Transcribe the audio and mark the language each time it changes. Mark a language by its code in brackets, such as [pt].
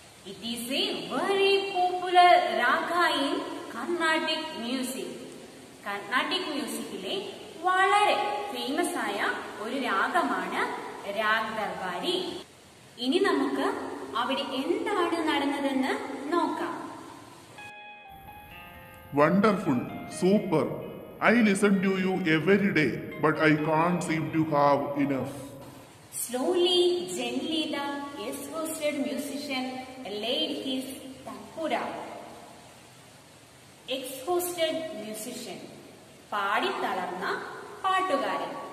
[en] It is a very popular raga in Carnatic music. [ml] Carnatic മ്യൂസിക്കിലെ വളരെ famous ആയ ഒരു രാഗമാണ് രാഗ് ദർബാരി. ഇനി നമുക്ക് അവിടെ എന്താണ് നടന്നതെന്ന് നോക്കാം. [en] Wonderful, super. I listen to you every day, but I can't seem to have enough. Slowly, gently, the exhausted musician laid his tanpura. Exhausted musician, [ml] പാടി തളർന്ന പാട്ടുകാരൻ.